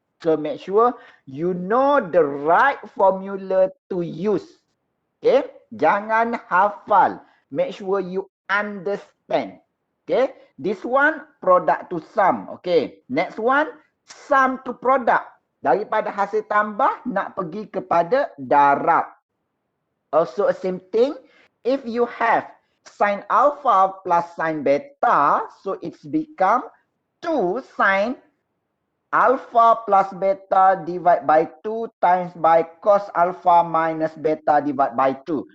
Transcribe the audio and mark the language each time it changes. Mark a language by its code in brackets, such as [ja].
[en] So make sure you know the right formula to use. Okay, [ms] jangan hafal. [en] Make sure you understand. Okay, this one product to sum. Okay, next one sum to product. [ms] Daripada hasil tambah nak pergi kepada darab. [en] Also same thing, if you have sin alpha plus sin beta, so it's become 2 sin alpha plus beta divided by 2 times by cos alpha minus beta divided by 2.